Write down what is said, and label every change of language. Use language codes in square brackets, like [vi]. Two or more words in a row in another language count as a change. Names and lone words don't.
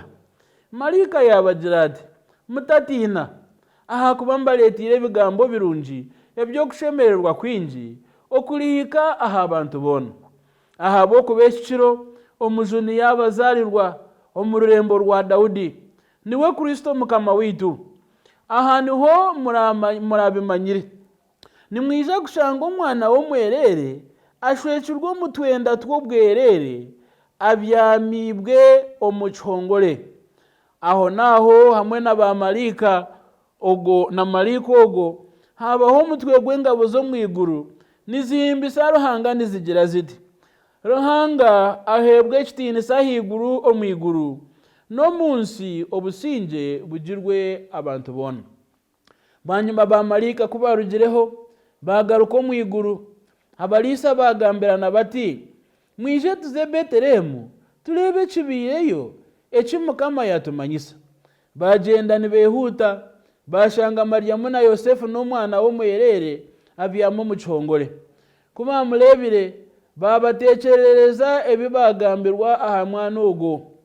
[nyn] Malika yabagira ati mutatina aha kuba mbaletire ebigambo birungi ebyo kushemererwa kwingi okulihika aha abantu bona aha bo kubeshikiro omujuni yabazarirwa omururembo rwa Daudi niwe Kristo Mukama witu. Aha niho murabimanyire nimwija kushanga omwana w'omwerere ashwekirwa omutwenda tw'obwerere abyamibwe omuchongole. Aho naho hamwe n'abamalika ogo na malika ogo habaho umutwe gw'engabo zo mwiguru nizihimbisa Ruhanga nizigira ziti Ruhanga ahebwe ekitinisa higuru omwiguru no munsi obusinge bugirwe abantu bona. Banyuma bamalika kubarugireho bagaruka omwiguru abalisa bagambirana bati mwije tuze Betelehemu turebe kibireyo eki Mukama yatumanyisa. Bagenda nibehuta bashanga Mariamu na Yosefu n'omwana w'omwerere abyamo mu kihongole. Kuma murebire babatekerereza ebibagambirwa aha mwana ogo.